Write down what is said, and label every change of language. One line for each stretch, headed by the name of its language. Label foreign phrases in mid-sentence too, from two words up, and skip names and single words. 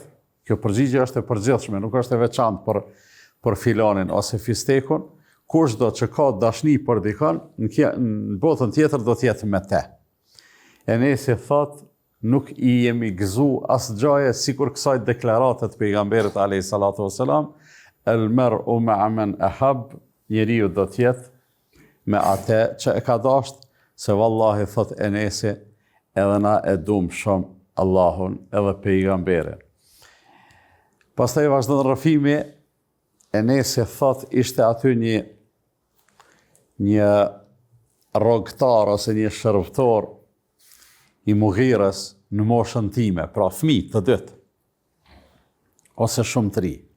Albanian: Kjo përgjigje është e përgjithshme, nuk është e veçantë për filanin ose fistekun. Kushdo që ka dashni për dikon, në botën tjetër do të jetë me te. Enesi thot, nuk i jemi gëzu as gjaje sikur kësaj deklaratet pejgamberit
Arabic: عليه الصلاة والسلام, المرء مع من أحب,
Albanian: njeriu do të jetë me atë që e ka dashur, se vallahi thot Enesi, edhe na e dum shumë Allahun edhe pejgamberin. Pastaj vazhdon rrëfimi, Enesi thot ishte aty një rrogtar ose një shërbëtor i Mughirës në moshën time, pra fëmijë të dytë, ose shumë të ri.